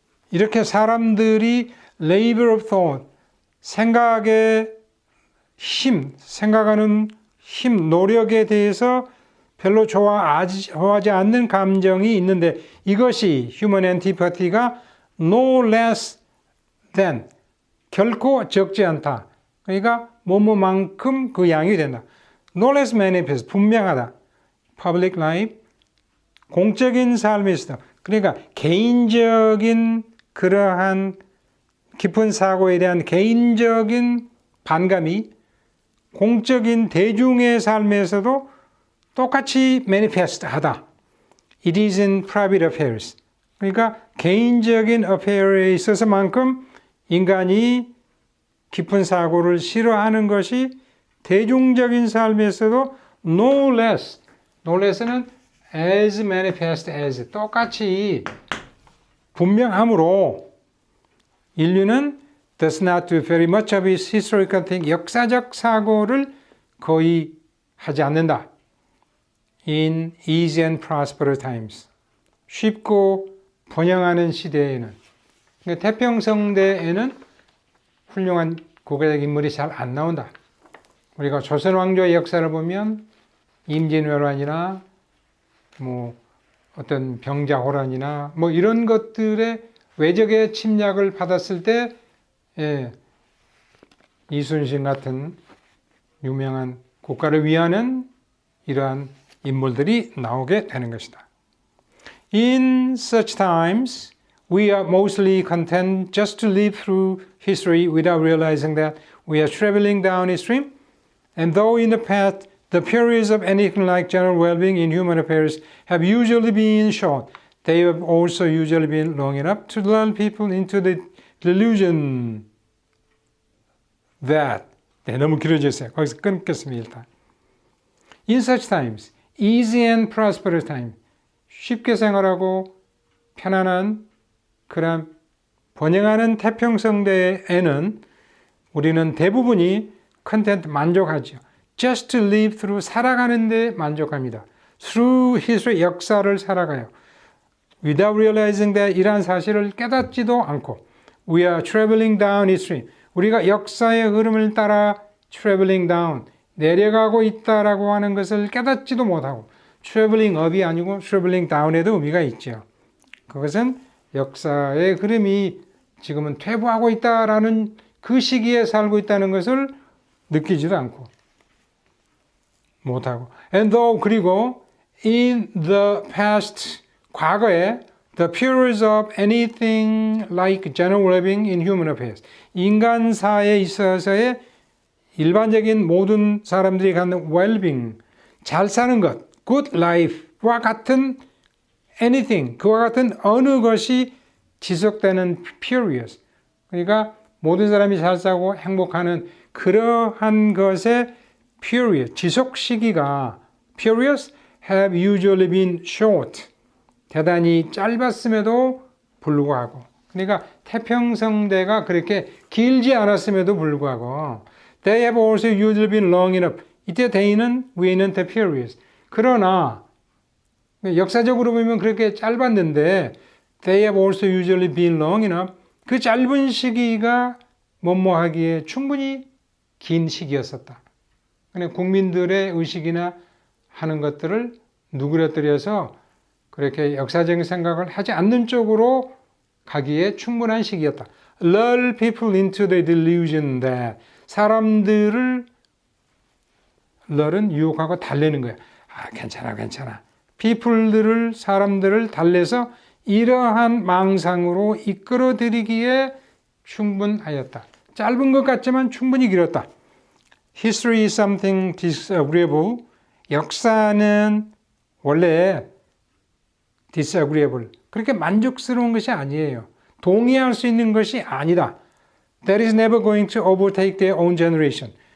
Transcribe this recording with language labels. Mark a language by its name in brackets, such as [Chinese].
[Korean] 이렇게 사람들이 [English] labor of thought, [Korean] 생각의 힘, 생각하는 힘, 노력에 대해서 별로 좋아하지 않는 감정이 있는데 이것이 [English] human antipathy가 no less than, [Korean] 결코 적지 않다. 그러니까 뭐뭐만큼 그 양이 된다. [English] No less manifest, [Korean] 분명하다. [English] Public life, [Korean] 공적인 삶에서도. 그러니까 개인적인 그러한 깊은 사고에 대한 개인적인 반감이 공적인 대중의 삶에서도 똑같이 manifest 하다. [English] It is in private affairs. [Korean] 그러니까 개인적인 affair에 있어서만큼 인간이 깊은 사고를 싫어하는 것이 대중적인 삶에서도 [English] no less, no less는 as manifest as, [Korean] 똑같이 분명함으로 인류는 [English] does not do very much of its historical thinking, [Korean] 역사적 사고를 거의 하지 않는다. [English] In easy and prosperous times, [Korean] 쉽고 번영하는 시대에는, 그러니까 태평성대에는 훌륭한 국가적 인물이 잘 안 나온다. 우리가 조선 왕조의 역사를 보면 임진왜란이나 뭐 어떤 병자호란이나 뭐 이런 것들의 외적의 침략을 받았을 때 이순신 같은 유명한 국가를 위하는 이러한 인물들이 나오게 되는 것이다. [English] In such times, we are mostly content just to live through history without realizing that we are traveling down a stream. And though in the past, the periods of anything like general well-being in human affairs have usually been short, they have also usually been long enough to lull people into the delusion that, [Korean] 너무 길어졌어요. 거기서 끊겠습니다. 일단. [English] In such times, easy and prosperous time, [Korean] 쉽게 생활하고 편안한 그런 번영하는 태평성대에는 우리는 대부분이 컨텐트 만족하죠. [English] Just to live through, [Korean] 살아가는 데 만족합니다. [English] Through history, [Korean] 역사를 살아가요. [English] Without realizing that, [Korean] 이러한 사실을 깨닫지도 않고 [English] We are traveling down history, [Korean] 우리가 역사의 흐름을 따라 traveling down, 내려가고 있다라고 하는 것을 깨닫지도 못하고 [English] traveling up이 아니고 traveling down에도 [Korean] 의미가 있죠. 그것은 역사의 흐름이 지금은 퇴보하고 있다라는 그 시기에 살고 있다는 것을 느끼지도 않고 못하고 [English] and though, [Korean] 그리고 [English] in the past, [Korean] 과거에 [English] the periods of anything like general well-being in human affairs, [Korean] 인간사에 있어서의 일반적인 모든 사람들이 갖는 well-being, 잘 사는 것, good life와 같은 anything, 그와 같은 어느 것이 지속되는 periods, 그러니까 모든 사람이 잘 살고 행복하는 그러한 것의 period, 지속 시기가 periods [English] have usually been short. [Korean] 대단히 짧았음에도 불구하고. 그러니까 태평성대가 그렇게 길지 않았음에도 불구하고 [English] they have also usually been long enough. [Korean] 이때 they는 위에 있는 the periods. 그러나 역사적으로 보면 그렇게 짧았는데 [English] they have also usually been long enough. [Korean] 그 짧은 시기가 뭐뭐하기에 충분히 긴 시기였었다. 그러니까 국민들의 의식이나 하는 것들을 누그러뜨려서 그렇게 역사적인 생각을 하지 않는 쪽으로 가기에 충분한 시기였다. [English] Lull people into the delusion that [Korean] 사람들을 lull은 유혹하고 달래는 거야. 아, 괜찮아, 괜찮아. people들을 사람들을 달래서 이러한 망상으로 이끌어들이기에 충분하였다. 짧은 것 같지만 충분히 길었다. [English] History is something disagreeable. [Korean] 역사는 원래 disagreeable. 그렇게 만족스러운 것이 아니에요. 동의할 수 있는 것이 아니다. [English] That is never going to overtake their own generation.